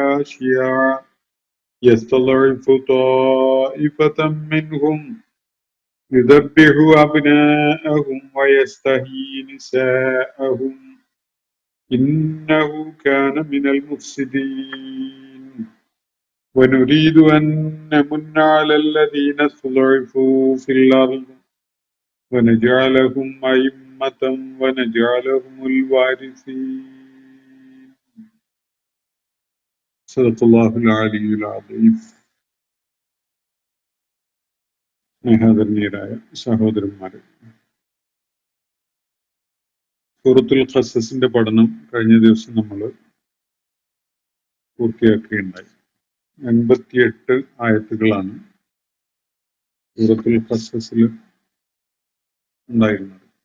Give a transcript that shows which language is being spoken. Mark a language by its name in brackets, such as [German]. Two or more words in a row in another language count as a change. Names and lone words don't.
[Arabic] شيعا يستضعف طائفة منهم يذبح أبناءهم ويستحيي نساءهم إنه كان من المفسدين ونريد أن نمن على الذين استضعفوا في الأرض ونجعلهم أئمة ونجعلهم الوارثين. صدق الله العلي العظيم. [Malayalam] സ്നേഹാദരണീയരായ സഹോദരന്മാരെ, സൂറത്തുൽ ഖസസിന്റെ പഠനം കഴിഞ്ഞ ദിവസം നമ്മൾ പൂർത്തിയാക്കുകയുണ്ടായി. 88 ആയത്തുകളാണ് സൂറത്തുൽ ഖസസിൽ ഉണ്ടായിരുന്നത്.